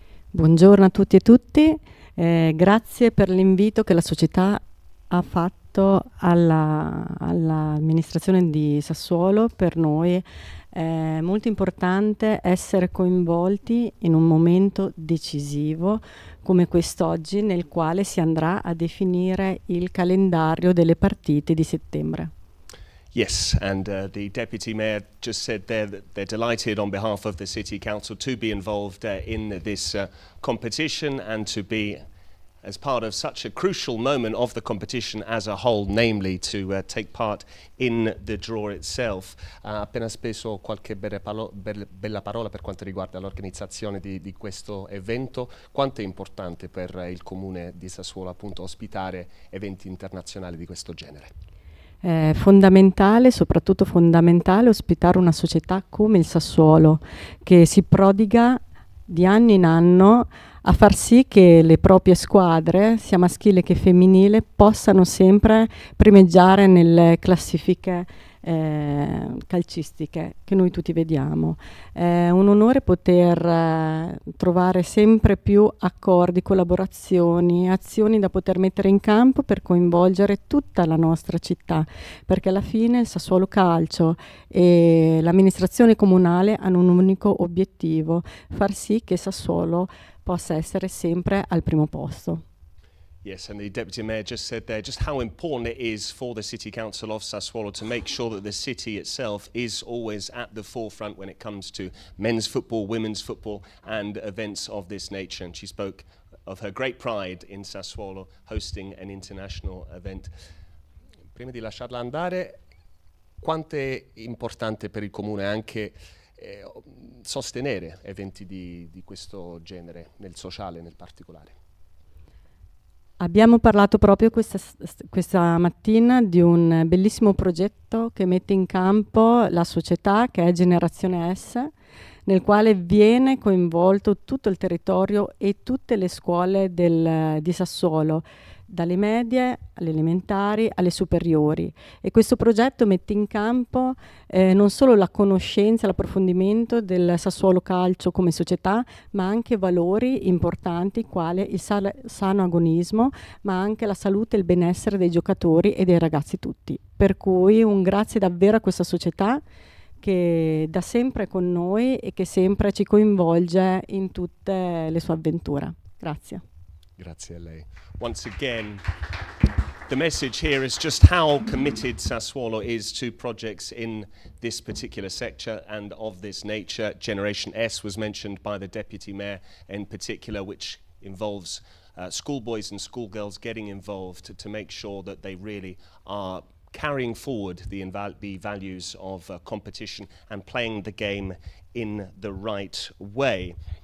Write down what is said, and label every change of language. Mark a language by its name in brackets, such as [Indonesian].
[Italian] Buongiorno a tutti e tutti, grazie per l'invito che la società ha fatto all'amministrazione di Sassuolo. Per noi è molto importante essere coinvolti in un momento decisivo come quest'oggi, nel quale si andrà a definire il calendario delle partite di settembre. [English] Yes, and the Deputy Mayor just said there that they're delighted on behalf of the City Council to be involved in this competition and to be as part of such a crucial moment of the competition as a whole, namely to take part in the draw itself. [Italian] Ha appena speso qualche bella parola per quanto riguarda l'organizzazione di questo evento. Quanto è importante per il comune di Sassuolo appunto ospitare eventi internazionali di questo genere? È fondamentale, soprattutto fondamentale, ospitare una società come il Sassuolo, che si prodiga di anno in anno a far sì che le proprie squadre, sia maschile che femminile, possano sempre primeggiare nelle classifiche calcistiche che noi tutti vediamo. È un onore poter trovare sempre più accordi, collaborazioni, azioni da poter mettere in campo per coinvolgere tutta la nostra città, perché alla fine il Sassuolo Calcio e l'amministrazione comunale hanno un unico obiettivo: far sì che Sassuolo possa essere sempre al primo posto. [English] Yes, and the Deputy Mayor just said there just how important it is for the City Council of Sassuolo to make sure that the city itself is always at the forefront when it comes to men's football, women's football and events of this nature. And she spoke of her great pride in Sassuolo hosting an international event. [Italian] Prima di lasciarla andare, quanto è importante per il Comune anche sostenere eventi di questo genere, nel sociale nel particolare? Abbiamo parlato proprio questa mattina di un bellissimo progetto che mette in campo la società, che è Generazione S, nel quale viene coinvolto tutto il territorio e tutte le scuole di Sassuolo, dalle medie alle elementari alle superiori, e questo progetto mette in campo non solo la conoscenza, l'approfondimento del Sassuolo Calcio come società, ma anche valori importanti quali il sano agonismo, ma anche la salute e il benessere dei giocatori e dei ragazzi tutti. Per cui un grazie davvero a questa società che da sempre è con noi e che sempre ci coinvolge in tutte le sue avventure. Grazie. Grazie a lei. [English] Once again, the message here is just how committed Sassuolo is to projects in this particular sector and of this nature. Generation S was mentioned by the Deputy Mayor in particular, which involves schoolboys and schoolgirls getting involved to make sure that they really are carrying forward the values of competition and playing the game in the right way.